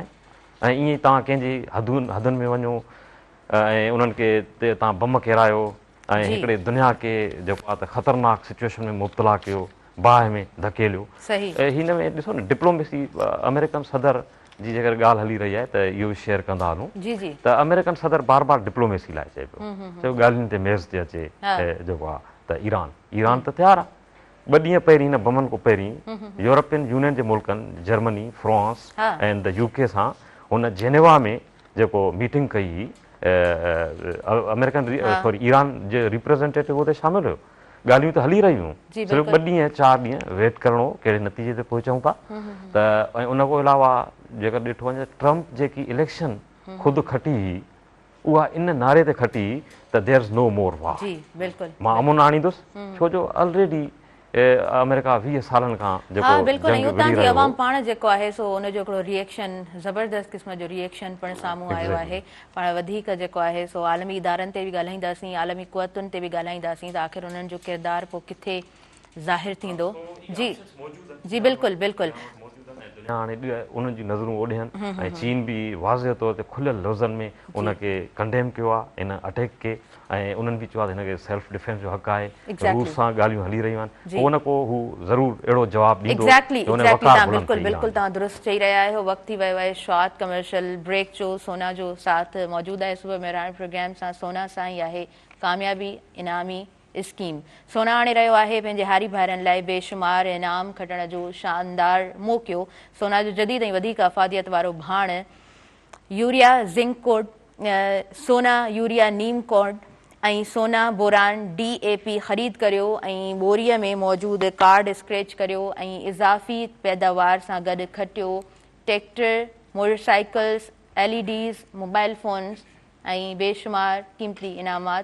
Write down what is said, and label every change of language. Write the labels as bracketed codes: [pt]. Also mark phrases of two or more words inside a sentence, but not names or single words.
[sd] ऐं ईअं ई तव्हां कंहिंजी हदुनि में वञो ऐं उन्हनि खे तव्हां बम किरायो ऐं हिकिड़े दुनिया खे जेको आहे त ख़तरनाक सिचुएशन में मुब्तला कयो, बाहि में धकेलियो। हिन में ॾिसो न डिप्लोमेसी, अमेरिकन सदर जी जेकर ॻाल्हि हली रही आहे त इहो शेयर कंदा हलूं त अमेरिकन सदर बार बार डिप्लोमेसी लाइ चए पियो, ॻाल्हियुनि ते मेज़ ते अचे जेको आहे त ईरान त तयारु आहे। 2 ॾींहं पहिरीं हिन बमनि खां पहिरीं यूरोपियन यूनियन जे मुल्कनि जर्मनी, फ्रांस ऐं [en] the UK [sd] सां हुन जेनेवा में जेको मीटिंग कई हुई, अमेरिकन सॉरी ईरान जे रिप्रेज़ेंटेटिव उते शामिल हुयो। ॻाल्हियूं त हली रहियूं, सिर्फ़ु 2 ॾींहं 4 ॾींहं वेट करिणो कहिड़े नतीजे ते पहुचूं था। त ऐं उन खां अलावा जेकर ॾिठो वञे ट्रम्प जेकी इलेक्शन ख़ुदि खटी हुई उहा इन नारे ते खटी त [en] there is no more war. [sd] मां अमुन आणींदुसि छो जो ऑलरेडी अमेरिका 20 सालनि खां जेको बिल्कुलु हुतां जी अवाम पाण जेको आहे सो उनजो हिकिड़ो रिएक्शन ज़बरदस्त क़िस्म जो रिएक्शन पिणु साम्हूं आयो आहे। पाण वधीक जेको आहे सो आलमी इदारनि ते बि ॻाल्हाईंदासीं, आलमी क़ुवतुनि ते बि ॻाल्हाईंदासीं त आख़िर उन्हनि जो किरदारु पोइ किथे ज़ाहिर थींदो। जी जी बिल्कुलु बिल्कुलु हाणे उन्हनि जी नज़रूं ओॾियनि ऐं चीन बि वाज़े तौर ते खुलियल लफ़्ज़नि में उनखे कंडेम कयो आहे इन अटैक खे, ऐं उन्हनि बि चयो आहे हिनखे [en] self defence [sd] जो हक़ आहे। रूस सां ॻाल्हियूं हली रहियूं आहिनि, उन को हू ज़रूरु अहिड़ो जवाबु ॾींदो। बिल्कुलु बिल्कुलु तव्हां दुरुस्त चई रहिया आहियो। वक़्तु थी वियो आहे [en] short commercial break [sd] जो। सोना जो साथ मौजूदु आहे सुबुह मेहरान प्रोग्राम सां। सोना सां ई आहे कामयाबी इनामी स्कीम। सोना आणे रहियो आहे पंहिंजे हारी भाइरनि लाइ बेशुमार इनाम खटण जो शानदार मौक़ो। सोना जो जदीद ऐं वधीक अफ़ादियत वारो भाण यूरिया ज़िंक कोड, सोना यूरिया नीम कोड ऐं सोना बोरान DAP ख़रीद करियो ऐं ॿोरीअ में मौजूदु कार्ड स्क्रैच करियो ऐं इज़ाफ़ी पैदावार सां गॾु खटियो ट्रैक्टर, मोटरसाइकिल्स, LEDs, [en] mobile phones [sd] ऐं बेशुमार क़ीमती इनामात।